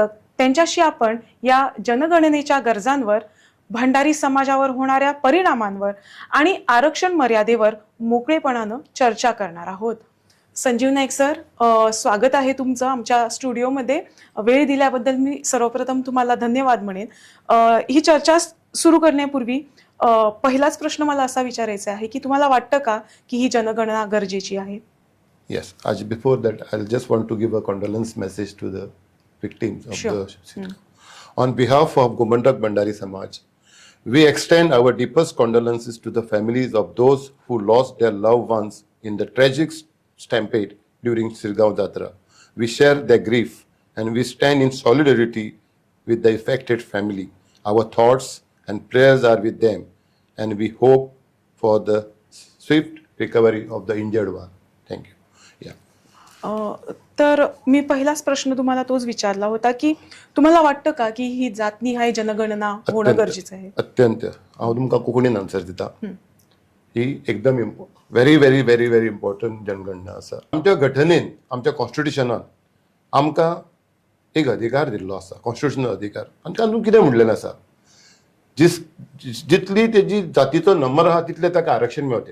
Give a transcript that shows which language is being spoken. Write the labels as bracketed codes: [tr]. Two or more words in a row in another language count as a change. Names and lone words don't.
[mr] त्यांच्याशी आपण या जनगणनेच्या गरजांवर, भंडारी समाजावर होणाऱ्या परिणामांवर आणि आरक्षण मर्यादेवर मोकळेपणानं चर्चा करणार आहोत. संजीव नाईक सर, स्वागत आहे तुमचं आमच्या स्टुडिओमध्ये. वेळ दिल्याबद्दल मी सर्वप्रथम तुम्हाला धन्यवाद म्हणेन. ही चर्चा सुरू करण्यापूर्वी पहिलाच प्रश्न मला असा विचारायचा आहे की तुम्हाला वाटतं का की ही जनगणना गरजेची आहे? [en] Yes, before that, I'll just want to give a condolence message to the victims of the. On behalf of Gomantak Bandari Samaj, we extend our deepest condolences to the families of those who lost their loved ones in the tragic stampede during Sirgaon Jatra. We share their grief and we stand in solidarity with the affected family. Our thoughts and prayers are with them and we hope for the swift recovery of the injured one. Thank you. [mr] तर मी पहिलाच प्रश्न तुम्हाला तोच विचारला होता की तुम्हाला वाटतं का की ही जातनिहाय जनगणना होणं गरजेचं आहे? अत्यंत. [kok] हांव तुमकां कोंकणीन आन्सर दिता. ही एकदम [en] very very very very important [kok] जनगणना आसा. आमच्या घटनेन, आमच्या कॉन्स्टिट्युशनान आमकां एक अधिकार दिल्लो आसा, कॉन्स्टिट्युशनल अधिकार. आनी तातूंत कितें म्हणलेलें आसा, जितली तेजी जातीचो नंबर आहा तितले ताका आरक्षण मेळटलें.